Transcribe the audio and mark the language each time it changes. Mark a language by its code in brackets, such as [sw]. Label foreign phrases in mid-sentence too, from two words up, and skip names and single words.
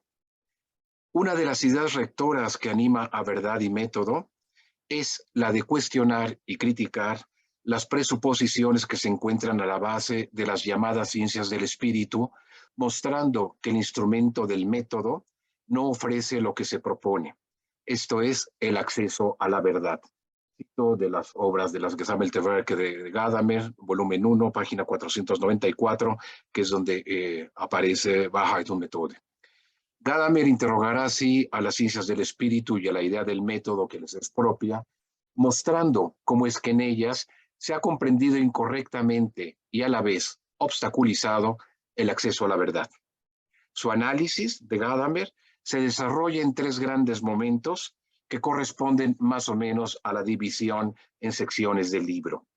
[es] Una de las ideas rectoras que anima a Verdad y Método es la de cuestionar y criticar las presuposiciones que se encuentran a la base de las llamadas ciencias del espíritu, mostrando que el instrumento del método no ofrece lo que se propone. Esto es el acceso a la verdad. Cito de las obras de las Gesammelte de Gadamer, volumen 1, página 494, que es donde aparece Wahrheit und Methode. Gadamer interrogará así a las ciencias del espíritu y a la idea del método que les es propia, mostrando cómo es que en ellas se ha comprendido incorrectamente y a la vez obstaculizado el acceso a la verdad. Su análisis de Gadamer se desarrolla en tres grandes momentos que corresponden más o menos a la división en secciones del libro.